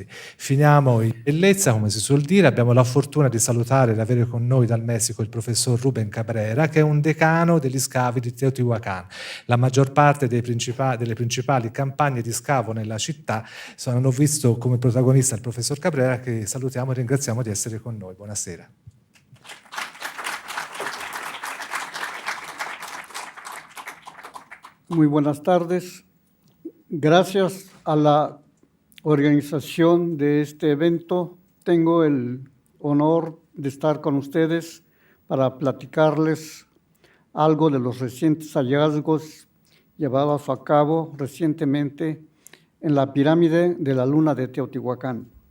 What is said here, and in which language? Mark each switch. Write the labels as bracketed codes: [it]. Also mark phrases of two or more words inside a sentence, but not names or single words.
[it] Finiamo in bellezza, come si suol dire. Abbiamo la fortuna di salutare e di avere con noi dal Messico il professor Rubén Cabrera, che è un decano degli scavi di Teotihuacan. La maggior parte delle principali campagne di scavo nella città hanno visto come protagonista il professor Cabrera, che salutiamo e ringraziamo di essere con noi. Buonasera. [es] Muy buenas tardes. Gracias a la organización de este evento, tengo el honor de estar con ustedes para platicarles algo de los recientes hallazgos llevados a cabo recientemente en la pirámide de la Luna de Teotihuacán.